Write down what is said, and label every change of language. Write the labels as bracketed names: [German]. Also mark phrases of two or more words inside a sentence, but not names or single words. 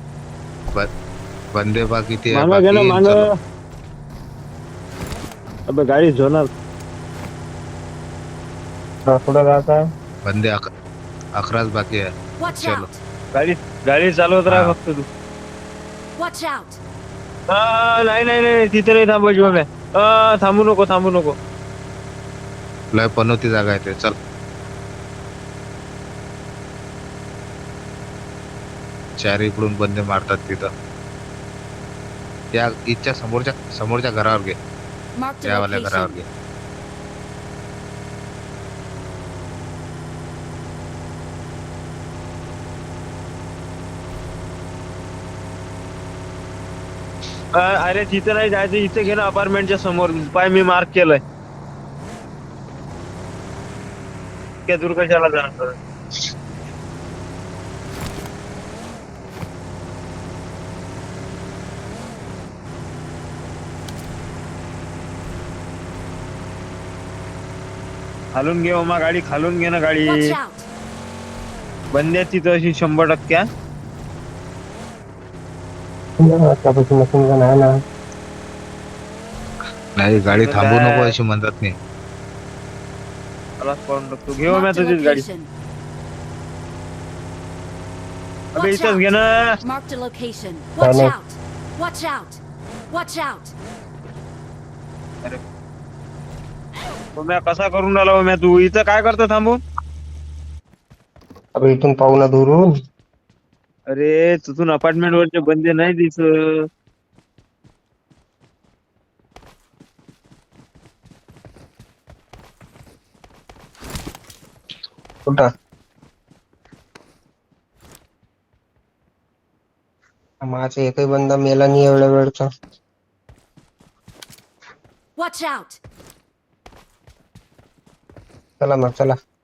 [Marathi] बंदे बाकी ते मानव घे ना बाकी. मानव. चलो. अबे गाडी झोणार. पुढे जायचं. बंदे 11च बाकी आहे. [English] Watch [Marathi] चलो. [English] out. [Marathi] गाडी चालवत राहा हा. फक्त तू. [English] Watch out. [Marathi] नाही नाही नाही, तिथे नाही थांबायची ओम्या. थांबू नको थांबू नको. लय पनोती जागा आहे ते. चल. चार इकडून बंदे मारतात तिथं. त्या इथच्या समोरच्या घरावर घे. [English] Marked a [Marathi] त्यावाल्या घरावर [English] location. [Marathi] घे. अरे तिथे नाही जायचं, इथे घे ना अपार्टमेंटच्या समोर. पाय मी मार्क केलंय. त्या दूर कशाला जाणार. खालून घे ओमा गाडी, खालून घे ना गाडी. [English] Watch out. [Marathi] बंद्या तिथं अशी 100%. त्यापासून [English] machine gun [Marathi] आहे ना. नाही गाडी तर थांबू काय? नको अशी म्हणतात नाही. मला करून टाकतो. घे ओम्या [English] Marked a [Marathi] तुझीच गाडी. [English] location. [Marathi] अबे [English] Watch [Marathi] इथंच घे [English] out. [Marathi] ना. [English] Marked a location. Watch Panic. out. Watch out. Watch out. [Marathi] ओम्या कसा करून राहिला ओम्या तू. इथं काय करतो थांबून. अबे इथून पाहू ना दुरून. अरे तिथून अपार्टमेंट वरचे बंदे नाही दिसत. कुठं माझा एकही बंदा मेला नाही एवढ्या वेळचा. [English] Watch out. [Marathi] चला मग चला.